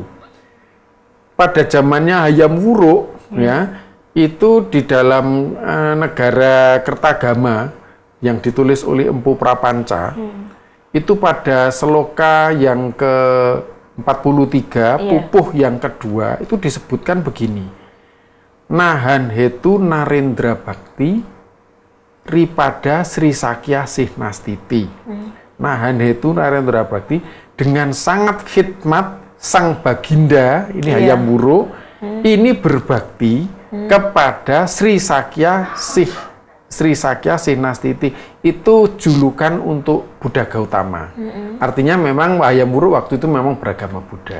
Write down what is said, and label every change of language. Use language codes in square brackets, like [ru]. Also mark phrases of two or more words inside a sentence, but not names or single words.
[id] Pada zamannya Hayam Wuruk, ya, itu di dalam Negara Kertagama yang ditulis oleh Empu Prapanca, itu pada seloka yang ke-43, pupuh yang kedua, itu disebutkan begini. [kaw] Nahan hetu Narendra Bhakti, ripada Sri Sakya Sihnastiti. Nahan hetu Narendra Bhakti, [id] dengan sangat khidmat sang baginda, ini Hayam Wuruk, ini berbakti kepada Sri Sakya Sihnastiti. Itu julukan untuk Buddha Gautama. Artinya memang Hayam Wuruk waktu itu memang beragama Buddha.